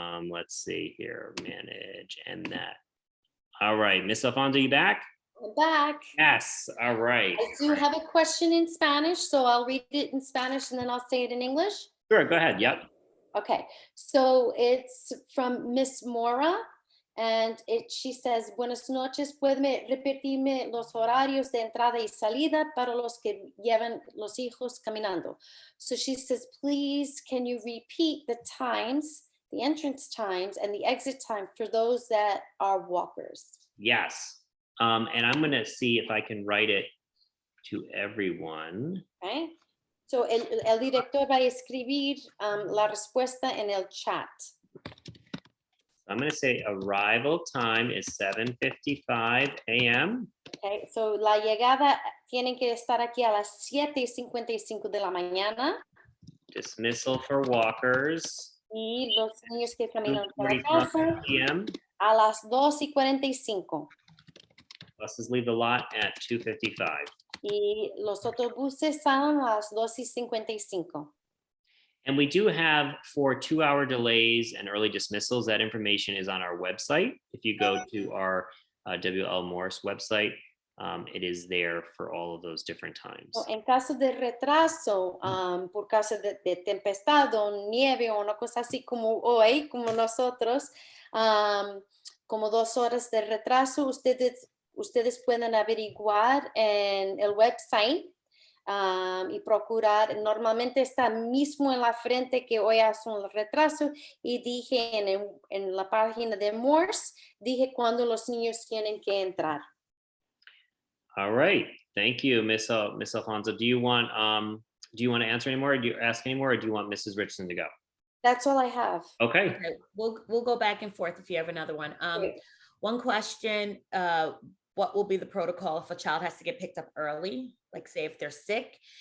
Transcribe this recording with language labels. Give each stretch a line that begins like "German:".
English: Let's see here, manage, and that. All right, Miss Alfonso, you back? I'm back. Yes, all right. I do have a question in Spanish, so I'll read it in Spanish and then I'll say it in English. Sure, go ahead, yep. Okay, so it's from Miss Mora, and she says,
Spanish: buenas noches, ¿puede repetirme los horarios de entrada y salida para los que llevan los hijos caminando?
English: So she says, please, can you repeat the times, the entrance times and the exit time for those that are walkers? Yes, and I'm gonna see if I can write it to everyone. Okay.
Spanish: So el director va a escribir la respuesta en el chat.
English: I'm going to say arrival time is 7:55 a.m.
Spanish: Okay, so la llegada tienen que estar aquí a las 7:55 de la mañana.
English: Dismissal for walkers.
Spanish: Y los niños que caminan para
English: 2:45
Spanish: casa
English: p.m.
Spanish: a las 2:45.
English: Buses leave the lot at 2:55.
Spanish: Y los autobuses salen a las 2:55.
English: And we do have for 2-hour delays and early dismissals. That information is on our website. If you go to our WL Morse website, it is there for all of those different times.
Spanish: So, en caso de retraso, por causa de tempestad o nieve o una cosa así como hoy, como nosotros, como 2 horas de retraso, ustedes pueden averiguar en el website. Y procurar, normalmente está mismo en la frente que hoy hace un retraso y dije en la página de Morse, dije cuando los niños tienen que entrar.
English: All right, thank you, Miss Alfonso. Do you want to answer any more? Or do you ask any more, or do you want Mrs. Richardson to go? That's all I have. Okay. We'll go back and forth if you have another one. Great. One question, what will be the protocol if a child has to get picked up early, like say if they're sick?